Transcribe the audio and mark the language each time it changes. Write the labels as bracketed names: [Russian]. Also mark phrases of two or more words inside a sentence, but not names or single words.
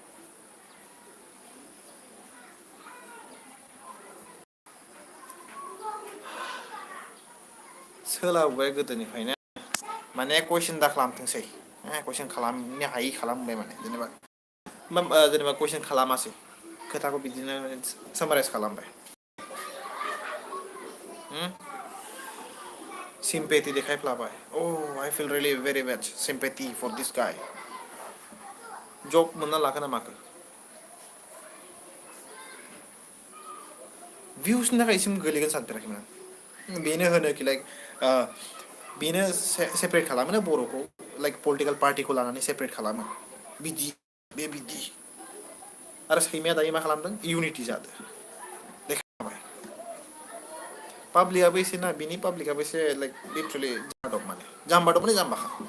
[Bodo] सोलाबबाय गोदोनिफ्रायनो माने कुइसन दा खालामथोंसै कुइसन खालामनो हायि खालामबाय माने जेनेबा कुइसन खालामासै खोथाखौ बिदिनो सामाराइज खालामबाय [English] sympathy देखायफ्लाबाय I feel really very much sympathy for this guy job [Bodo] मोनना लाखोना माखो views नि थाखाय सिम गोलैगोन सानफेराखैमोन बेनो होनो कि लाइक बेनो सेपारेट खालामो ना बर'खौ [English] like political party [Bodo] लानानै सेपारेट खालामो बिदि बे बिदि आरो सैमाया दायो मा खालामदों इउनिटि जादों देखायबाय पाब्लिकआबो एसे ना बिनि पाब्लिकआबो एसे [English] like literally [Bodo] जाम्बा माने जाम्बाखा